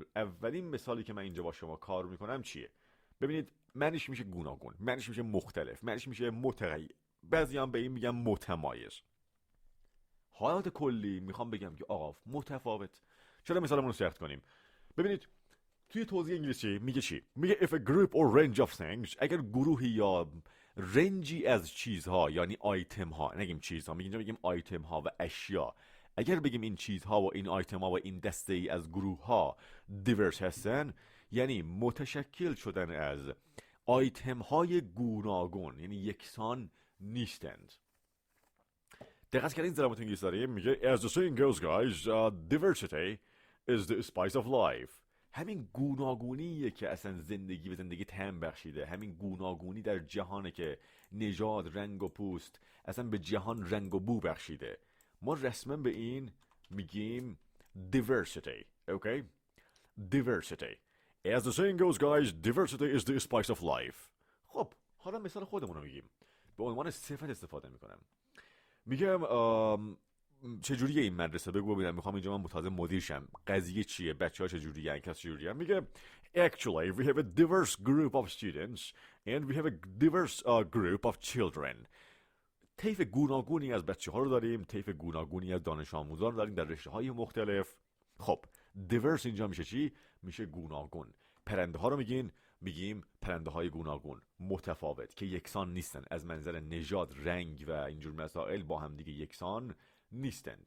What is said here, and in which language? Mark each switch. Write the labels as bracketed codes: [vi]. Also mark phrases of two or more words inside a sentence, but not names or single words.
[fa] اولین مثالی که من اینجا با شما کار میکنم چیه؟ ببینید معنیش میشه گوناگون، معنیش میشه مختلف، معنیش میشه متغیر، بعضی هم به این میگم متمایز. حالت کلی میخوام بگم که آقا متفاوت. چرا مثالمون رو سخت کنیم؟ ببینید توی توضیح انگلیسی میگه چی؟ [en] میگه if a group or range of things، [fa] اگر گروهی یا رنجی از چیزها، یعنی آیتم ها، نگیم چیزها، اینجا میگیم آیتم ها و اشیا، اگر بگیم این چیزها و این آیتم ها و این دسته ای از گروه ها دیورس هستن، یعنی متشکل شدن از آیتم های گوناگون، یعنی یکسان نیستند. دقت کردین ضربات انگلیسی داره میگه [en] as the saying goes guys, diversity is the spice of life. [fa] همین گوناگونیه که اصلا زندگی به زندگی طعم بخشیده. همین گوناگونی در جهانه که نژاد، رنگ و پوست اصلا به جهان رنگ و بو بخشیده. ما رسما به این میگیم diversity. اوکی؟ [en] diversity. As the saying goes guys, diversity is the spice of life. [fa] خب حالا مثال خودمون رو میگیم. به عنوان صفت استفاده میکنم. میگم چجوریه این مدرسه؟ بگو ببینم. میخوام اینجا من تازه مدیر شم. قضیه چیه؟ بچه‌ها چجوریه؟ این کس چجوریه؟ [en] میگه actually we have a diverse group of students and we have a diverse group of children. [fa] طیف گوناگونی از بچه‌ها رو داریم، طیف گوناگونی از دانش آموزان رو داریم در رشته‌های مختلف. خب diverse اینجا میشه چی؟ میشه گوناگون. پرنده ها رو میگیم پرنده های گوناگون، متفاوت، که یکسان نیستن از منظر نژاد، رنگ و اینجور مسائل با هم دیگه یکسان نیستند.